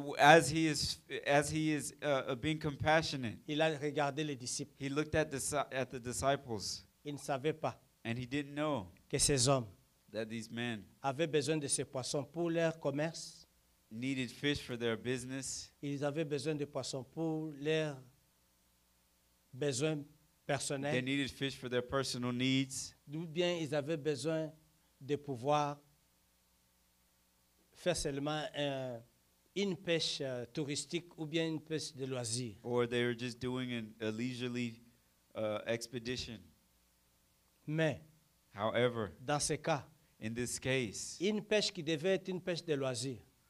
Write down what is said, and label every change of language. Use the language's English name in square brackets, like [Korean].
[English] as He is being compassionate. [French] il a regardé les disciples. [English] He looked at the disciples [French] Il ne savait pas [English] and He didn't know [French] que ces hommes [English] that these men [French] avaient besoin de ces poissons pour leur commerce. [English] needed fish for their business. [French] Ils avaient besoin de poissons pour leurs besoins [English] They [French] personnels. [English] needed fish for their personal needs. [French] Ou bien ils avaient besoin de pouvoir faire seulement une pêche touristique ou bien une pêche de loisirs. [English] Or they were just doing a leisurely expedition. [French] Mais [English] However, [French] dans ce cas, [English] in this case, [French] une pêche qui devait être une pêche de loisirs